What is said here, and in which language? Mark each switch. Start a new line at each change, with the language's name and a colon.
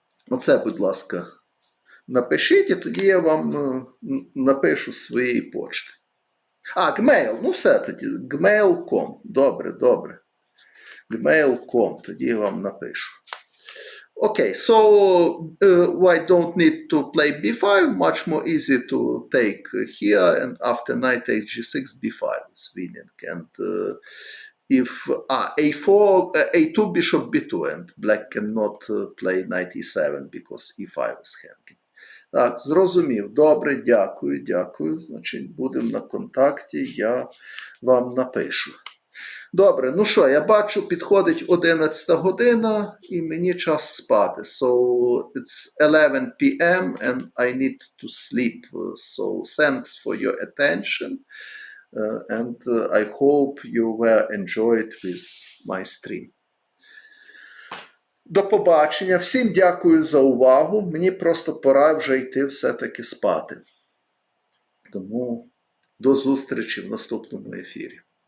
Ukrainian: Оце, будь ласка, напишіть, і тоді я вам напишу з своєї почти. Gmail, все тоді, gmail.com, добре. Gmail.com, тоді я вам напишу.
English: Okay, so I don't need to play b5, much more easy to take here, and after knight takes g6, b5 is winning. And if a4, a2, bishop b2, and black cannot play knight e7 because e5 is hanging.
Ukrainian: Так, зрозумів. Добре, дякую. Значить, будемо на контакті, я вам напишу. Добре, ну що, я бачу, підходить 11 година, і мені час спати.
English: So, it's 11 p.m. and I need to sleep. So, thanks for your attention. And I hope you were enjoyed with my stream.
Ukrainian: До побачення. Всім дякую за увагу. Мені просто пора вже йти все-таки спати. Тому до зустрічі в наступному ефірі.